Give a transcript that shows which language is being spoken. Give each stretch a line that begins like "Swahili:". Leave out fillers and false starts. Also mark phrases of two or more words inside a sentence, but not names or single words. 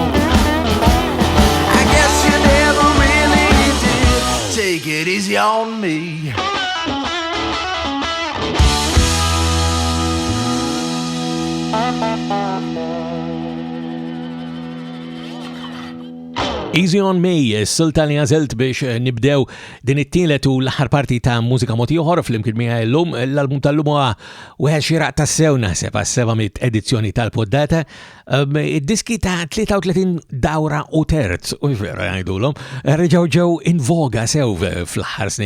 English: I guess you never really did take it easy on me. Easy on Me,
Maltese: s-silta li għażelt biex nibdew din it-tielet u l-aħħar parti ta' Mużika Mod Ieħor fl-imkien miegħi llum. L-album tal-lum huwa wieħed xieraq tas-sew naħseb għas-700 edizzjoni tal-poddata. Id-diski ta' 33 dawra u terz, u vera jgħidulhom, reġgħu ġew invoga sew fl-aħħar snin.